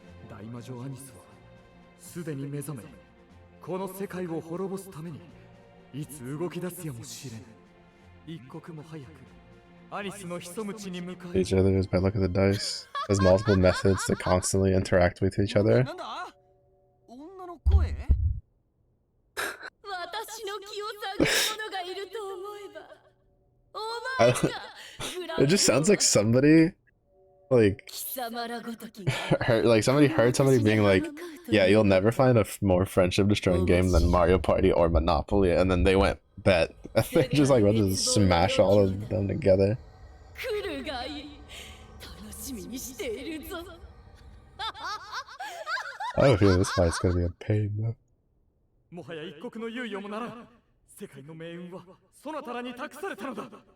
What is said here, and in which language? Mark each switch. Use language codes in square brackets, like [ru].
[ja] 大魔女アニスはすでに目覚め、この世界を滅ぼすためにいつ動き出すやもしれん。一刻も早くアニスの潜む地に向かい。 [en] Each other is by look at the dice. There's multiple methods to constantly interact with each other. [ja] なんだ？女の声？私の気を探る者がいると思えば、お [en] I don't- [ja] か。 [en] It just sounds like somebody, like, [ja] 貴様らごときが [en] like somebody heard somebody being like, yeah, you'll never find a more friendship destroying game than Mario Party or Monopoly, and then they went, bet. And they're just like, let's just smash all of them together. [ja] 来るがいい。楽しみにしているぞ。 [en] I have a feeling this fight's gonna be a pain though. [ja] もはや一刻の猶予もならん。世界の命運はそなたらに託されたのだ。